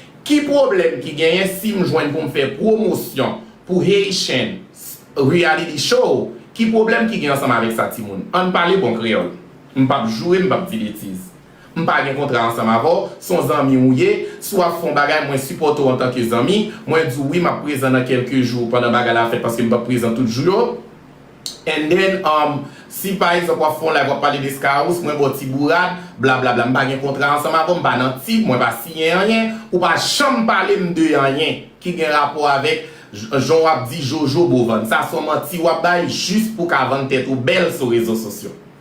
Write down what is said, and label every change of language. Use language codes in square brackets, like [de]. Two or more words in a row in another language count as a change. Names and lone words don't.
[ht] Ki pwoblèm ki genyen si m jwenn pou m fè pwomosyon pou Haitian reality show? Ki pwoblèm ki genyen ansanm avèk sa, timoun? An pale bon kreyòl. M pa jwe, m pa di betiz. M pa gen kontra ansanm avò, son zanmi ou ye, swa fon bagay, mwen sipòt ou an tanke zanmi, mwen di wi, m ap prezan nan kèlke jou pandan bagay la fèt, paske m pa prezan tout jou yo. [en] And then, [ht] um, si pa egzanp, w ap fon live, w ap pale de Sky House, mwen bon ti bourad, blablabla, m pa gen kontra ansanm avò, m pa nan ti, mwen pa siyen anyen, ou pa janm pale m de anyen, ki gen rapò avèk, j-, jan w ap di Jojo Bovan. Sa, se manti w ap bay, jis pou ka vann tèt ou bèl sou rezo sosyo.